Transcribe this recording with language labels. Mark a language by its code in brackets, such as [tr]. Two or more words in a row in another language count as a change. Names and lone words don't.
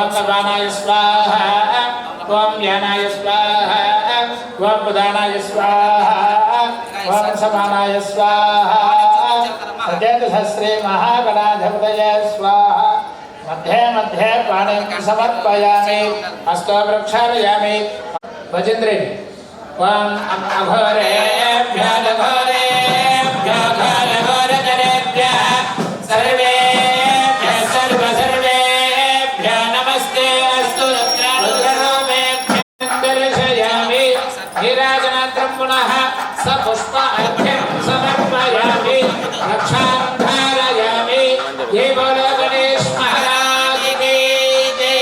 [sa] अपानाय स्वाहा ओं व्यानाय स्वाहा ओं उदानाय स्वाहा ओं समानाय स्वाहा श्री महागणाधिपतये स्वाहा मध्ये मध्ये पाणिं समर्पयामि हस्तो प्रक्षालयामि భజేంద్రేణి ఓం అఘోరేభ్యో ఘోరేభ్యో ఘోరఘోరకరేభ్యः సర్వేభ్యः సర్వేభ్యో నమస్తే అస్తు రుద్రరూపేభ్యः దర్శయామి నీరాజనాత్రం పునః సపుష్ప అర్ఘ్యం సమర్పయామి రక్షాం ధారయామి [hi] जय बोलो गणेश महाराज की जय.